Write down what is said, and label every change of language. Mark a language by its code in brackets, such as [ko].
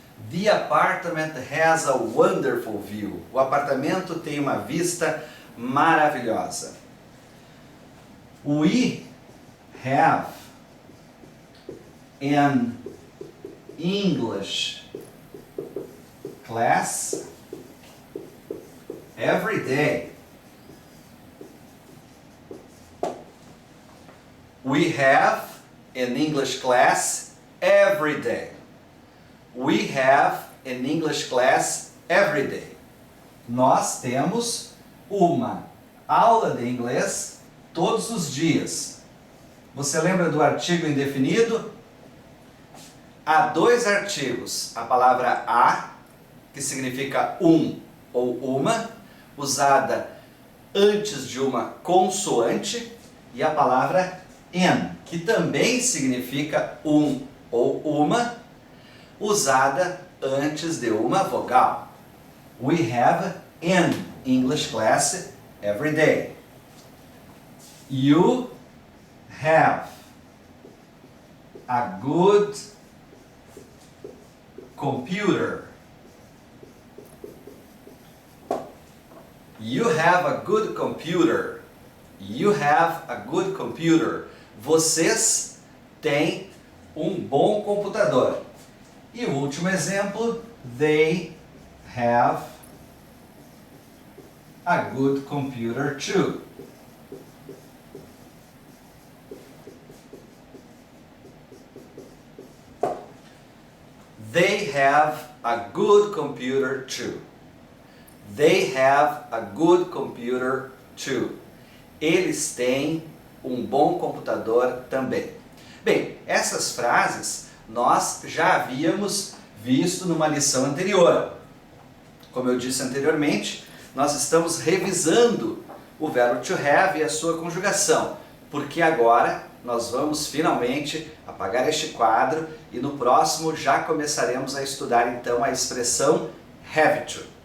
[en] The apartment has a wonderful view. [pt] O apartamento tem uma vista maravilhosa. [en] We have an English class every day. We have an English class every day. We have an English class every day. [pt] Nós temos uma aula de inglês todos os dias. Você lembra do artigo indefinido? Há dois artigos. A palavra a, que significa um ou uma, usada antes de uma consoante, e a palavra an, que também significa um ou uma, usada antes de uma vogal. [en] We have an English class every day. You have a good computer. You have a good computer. You have a good computer. [pt] Vocês têm um bom computador. E o último exemplo, [en] they have a good computer too. They have a good computer too. They have a good computer too. [pt] Eles têm um bom computador também. Bem, essas frases nós já havíamos visto numa lição anterior. Como eu disse anteriormente, nós estamos revisando o verbo to have e a sua conjugação, porque agora nós vamos finalmente apagar este quadro e no próximo já começaremos a estudar então a expressão have to.